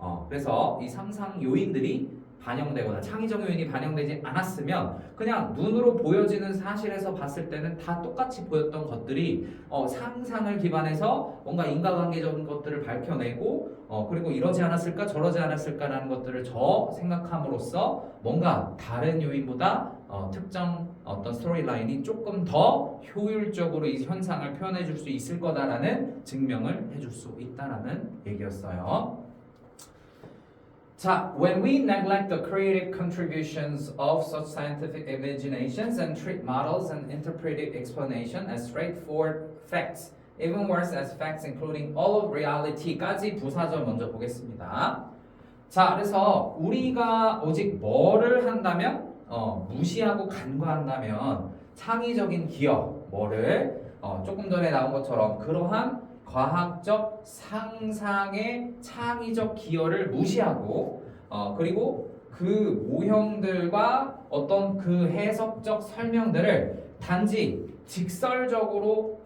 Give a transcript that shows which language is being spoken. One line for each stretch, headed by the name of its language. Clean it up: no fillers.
Korean: 그래서 이 상상 요인들이 반영되거나 창의적 요인이 반영되지 않았으면 그냥 눈으로 보여지는 사실에서 봤을 때는 다 똑같이 보였던 것들이 상상을 기반해서 뭔가 인과관계적인 것들을 밝혀내고 그리고 이러지 않았을까 저러지 않았을까라는 것들을 생각함으로써 뭔가 다른 요인보다 특정 어떤 스토리라인이 조금 더 효율적으로 이 현상을 표현해 줄 수 있을 거다라는 증명을 해줄 수 있다라는 얘기였어요.
English: 자, when we neglect the creative contributions of such scientific imaginations and treat models and interpretive explanation as straightforward facts, even worse as facts including all of reality까지
Korean: 부사절 먼저 보겠습니다. 자, 그래서 우리가 오직 뭐를 한다면 무시하고 간과한다면 창의적인 기여, 조금 전에 나온 것처럼 그러한 과학적 상상의 창의적 기여를 무시하고 그리고 그 모형들과 어떤 그 해석적 설명들을 단지 직설적으로